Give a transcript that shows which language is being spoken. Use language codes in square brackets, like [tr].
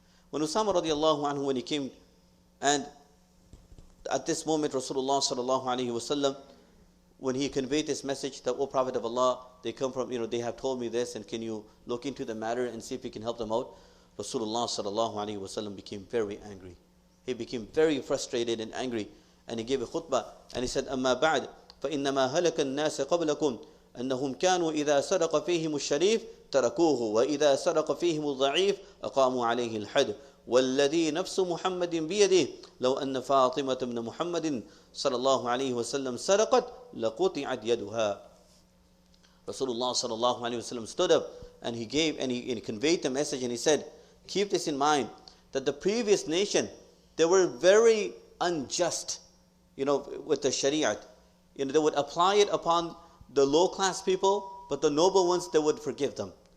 [en] When Usama radiallahu anhu, when he came, and at this moment Rasulullah sallallahu alaihi wasallam, when he conveyed this message that, O Prophet of Allah, they come from, they have told me this, and can you look into the matter and see if you can help them out? Rasulullah sallallahu alaihi wasallam became very angry. He became very frustrated and angry, and he gave a khutbah, and he said, Amma ba'd, [ar] فإنما هلك الناس قبلكم أنهم كانوا إذا سرق فيهم الشريف تركوه وإذا سرق فيهم الضعيف أقاموا عليه الحد والذي نفس محمد بيده لو أن فاطمة بن محمد صلى الله عليه وسلم سرقت لقطعت يدها. [en] Rasulullah sallallahu alaihi wasallam stood up, and he conveyed the message, and he said, keep this in mind, that the previous nation, they were very unjust, with the Shariat. They would apply it upon the low class people, but the noble ones, they would forgive them.